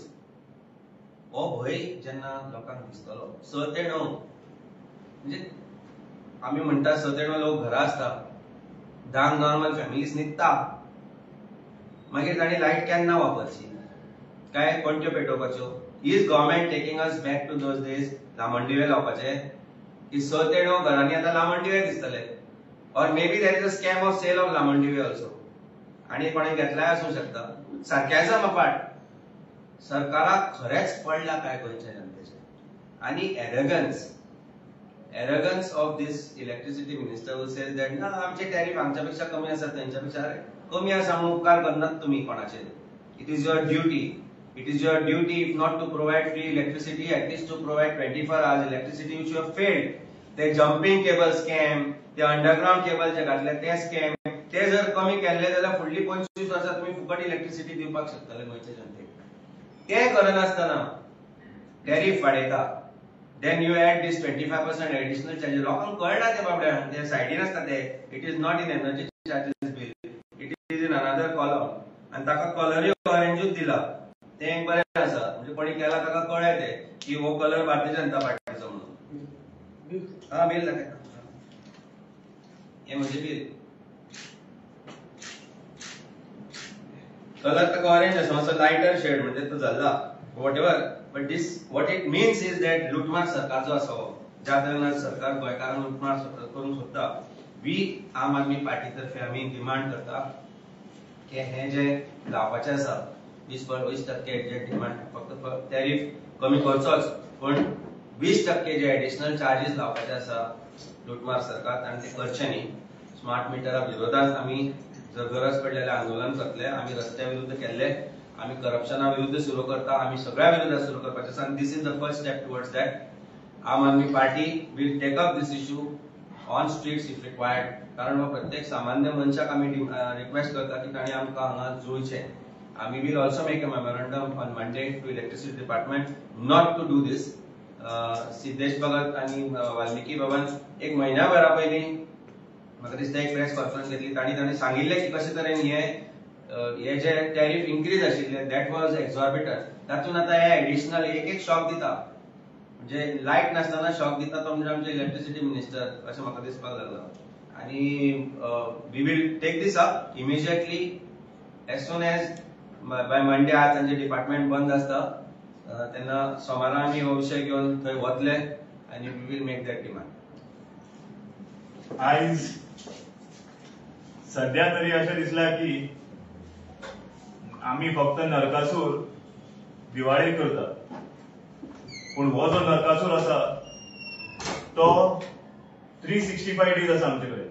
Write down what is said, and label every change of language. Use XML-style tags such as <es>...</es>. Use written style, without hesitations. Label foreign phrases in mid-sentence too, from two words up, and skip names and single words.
<kok>हो भंय जेन्ना लोकांक दिसतलो 6 ते 9 म्हणजे आमी म्हणटा 6 ते 9 लोक घरा आसता, 10</kok> <en>normal families</en> <kok>न्हिदता, मागीर तांणी लायट केन्ना वापरची, काय कोणत्यो पेटोवपाच्यो.</kok> <en>is government taking us back to those days</en> <kok>लामणदिवे लावपाचे की 6 ते 9 घरांनी आतां लामणदिवे दिसतले.</kok> <en>or maybe there is a scam of sale of लामणदिवे also,</en> <kok>आणि कोणी घेतलाय आसूं शकता. सारक्याचो अपार्ट सरकाराक खरेंच पडला काय गोंयच्या जनतेचे. आणि</kok> <en>arrogance of this electricity minister who says that</en> <kok>ना आमचे टॅरिफ हांगच्यापेक्षा कमी आसा तेंच्यापेक्षा कमी आसा म्हणून उपकार करनात तुमी कोणाचेर.</kok> <en>it is your duty if not to provide free electricity atleast to provide 24 hours electricity which you have failed.</en> <kok>ते</kok> <en>jumping cable scam,</en> <kok>ते</kok> <en>underground cable</en> <kok>जे घातले ते स्कॅम, ते जर कमी केले जाल्यार फुडली 25 वर्सां तुमी फुकट इलेक्ट्रिसिटी दिवपाक शकतले गोंयच्या जनतेक. ते करनासतना टॅरिफ वाडयता.</kok> <en>then you add this 25% additional charges.</en> <kok>लोकांक कळना ते बाबड्यांक, ते सायडीन आसता ते.</kok> <en>it is not in energy charges bill, it is in another column.</en> <kok>आणि ताका कलरूय ऑरेंजूच दिला. ते एक बरें आसा, म्हणजे कोणी केला ताका कळ्ळें ते की हो कलर भारतीय जनता पार्टीचो म्हणून. बिल दाखय. हे म्हणजे बिल. कलर ताका ऑरेंज आसा, मातसो</kok> <en>lighter shade</en> <kok>म्हणजे तो जाल्ला वॉटएवर.</kok> <en>but this what it means is that</en> <kok>लुटमार सरकार जो आसा ज्या तरेन सरकार गोंयकारांक लुटमार करूंक सोदता. वी आम आदमी पार्टी तर्फे आमी डिमांड करता की हे जे लावपाचे आसा 20% जे डिमांड फक्त टॅरिफ कमी करचोच, पण 20% जे</kok> <en>additional charges</en> <kok>लावपाचे आसा लुटमार सरकार ताणें ते करचे न्ही. स्मार्ट मिटरा विरोधात आमी जर गरज पडले जाल्यार आंदोलन करतले. आमी रस्त्या विरुद्ध केल्ले, आमी करप्शना विरुद्ध सुरू करता, आमी सगळ्या विरोधात सुरू करपाचे आसा.</kok> <en>this is the first step towards that. Aam Aadmi Party will take up this issue on streets if required.</en> <kok>कारण हो प्रत्येक सामान्य मनशाक आमी रिक्वेस्ट करता की ताणें आमकां हांगा जुळचें.</kok> <en>आमी will also make a memorandum on Monday to electricity department not to do this.</en> <kok>सिद्धेश भगत आणि वाल्मिकी भवन एक महिन्याभरा पयलीं म्हाका दिसता एक</kok> <en>press conference</en> <kok>घेतली. तांणी सांगिल्लें की कशे तरेन हे जे</kok> <en>tariff increase</en> <kok>आशिल्ले</kok> <en>that was exorbitant.</en> <kok>तातूंत आतां हे एडिशनल एक शॉक दिता, म्हणजे लायट नासतना शॉक दिता तो म्हणजे आमचे</kok> <en>electricity minister</en> <kok>अशें म्हाका दिसपाक लागला.</kok> <en>आणि we will take this up immediately as soon as by Monday.</en> <kok>आज तांचे डिपार्टमेंट बंद आसता तेन्ना सोमारा आमी हो विशय घेवन थंय वतले आनी</kok> <en>we will make that demand.</en> <kok>आयज सध्या तरी अशें दिसला की आमी फक्त नरकासूर दिवाळी करता, पूण हो जो नरकासूर आसा तो 365 डेज आसा आमचे कडेन.</kok>